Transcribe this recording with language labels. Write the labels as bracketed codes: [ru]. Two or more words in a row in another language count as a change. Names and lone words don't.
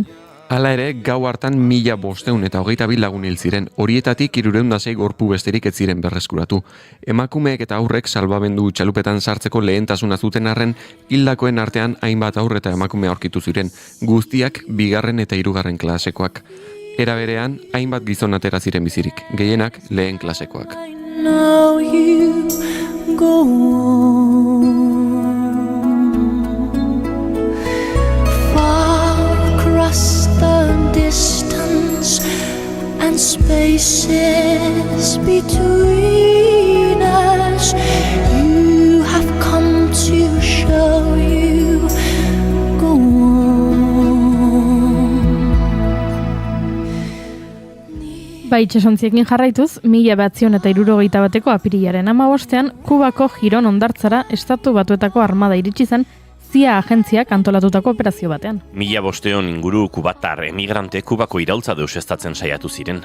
[eu] Hala ere, gau hartan 1522 lagun hil ziren, horietatik 306 gorpu besterik ez ziren berreskuratu. Emakumeek eta aurrek salbamendu txalupetan sartzeko lehentasuna zuten arren, hildakoen artean hainbat aurre eta emakume aurkitu ziren, guztiak 2. eta 3. klasekoak. Era berean, hainbat gizon atera ziren bizirik, gehienak lehen klasekoak. [en] Now you go on, far across the distance and spaces between us, you have come to show you go on. [eu] Bai, itxasontziekin jarraituz, 1961ko apirilaren 15ean, Kubako Giron hondartzara Estatu Batuetako armada iritsi zen CIA agentziak antolatutako operazio batean. 1500 inguru kubatar emigrante Kubako iraultza deusestatzen saiatu ziren.